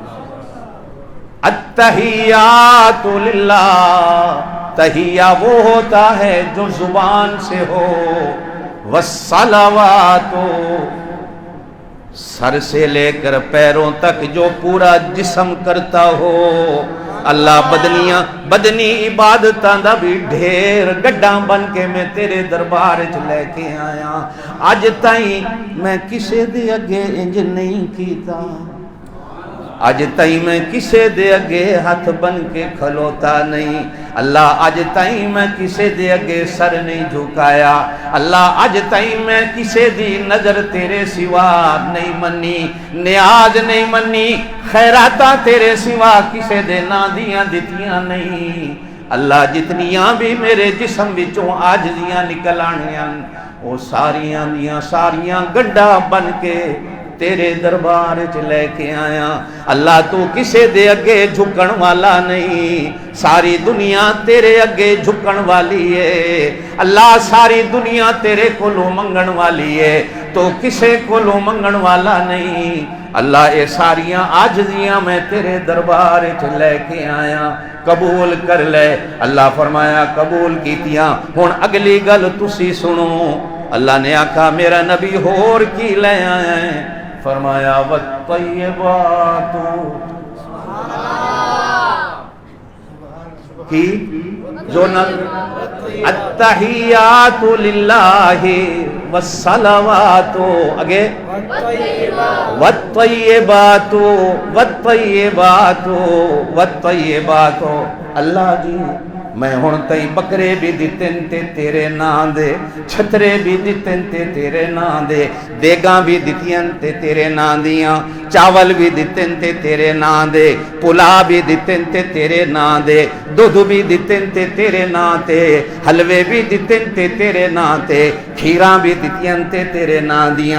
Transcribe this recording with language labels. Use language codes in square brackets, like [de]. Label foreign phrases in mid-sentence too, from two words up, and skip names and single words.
[ar] التحیات للہ، [ur] تحیہ وہ ہوتا ہے جو زبان سے ہو، والصلوات سر سے لے کر پیروں تک جو پورا جسم کرتا ہو، [pa] اللہ بدنی عبادتاں دا بھی ڈھیر گڈاں بن کے میں تیرے دربار چ لے کے آیا، اج تائیں میں کسے دے اگے انج نہیں کیتا، اج تائیں میں کسے دے اگے ہاتھ بن کے کھلوتا نہیں، اللہ اج تائیں میں کسے دے اگے سر نہیں جھکایا، اللہ اج تائیں میں کسے دی نظر تیرے سوا نہیں منی، نیاز نہیں منی، خیراتاں تیرے سوا کسے دے نا دیاں دتیاں نہیں، اللہ جتنیاں بھی میرے جسم وچوں عاجزیاں نکل آنیاں وہ ساریاں دیاں ساریاں گڈھا بن کے تیرے دربار چ لے کے آیا. اللہ تو کسے دے اگے جھکن والا نہیں, ساری دنیا تیرے اگے جھکن والی ہے. اللہ ساری دنیا تیرے کولوں منگن والی ہے, تو کسے کولوں منگن والا نہیں. اللہ اے ساریاں عاجزیاں میں تیرے دربار چ لے کے آیا, قبول کر لے. اللہ فرمایا قبول کیتیاں. ہن اگلی گل تسی سنو. اللہ نے آکھا میرا نبی ہور کی لے آیا ہے, فرمایا والطیبات کی جو [ar] التحیات للہ والصلوات, [pa] اگے [ar] والطیبات والطیبات والطیبات. [pa] اللہ جی میں ہن تئی بکرے بھی دتن تے تیرے نام دے, چھترے بھی دتن تے تیرے نام دے, دیگاں بھی دتیاں تے تیرے نام دیاں, چاول بھی دتن تے تیرے نام دے, پلا بھی دتن تے تیرے نام دے, دودھ بھی دتن تے تیرے نام تے, حلوے بھی دتن تے تیرے نام تے, کھیراں بھی دتیاں تے تیرے نام دیاں.